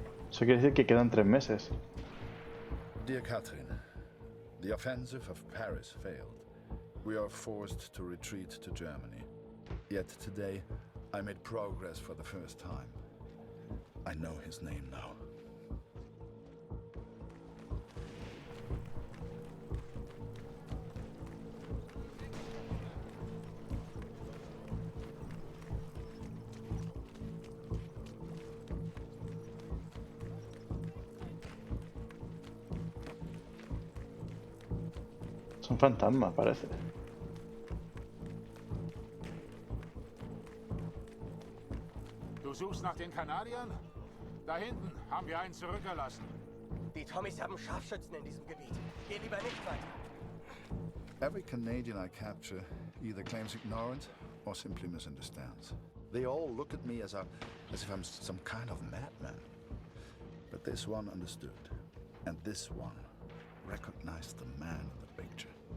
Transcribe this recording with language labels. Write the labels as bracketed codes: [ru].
[es] Eso quiere decir que quedan 3 meses. [en] Dear Catherine, the offensive of Paris failed. We are forced to retreat to Germany. Yet today, I made progress for the first time. I know his name now. [es] Son fantasmas, parece. [de] Du suchst nach den Kanadiern? Da hinten haben wir einen zurückgelassen. Die Tommys haben Scharfschützen in diesem Gebiet. Geh lieber nicht weiter. [en] Every Canadian I capture either claims ignorance or simply misunderstands. They all look at me as if I'm some kind of madman. But this one understood, and this one recognized the man in the picture.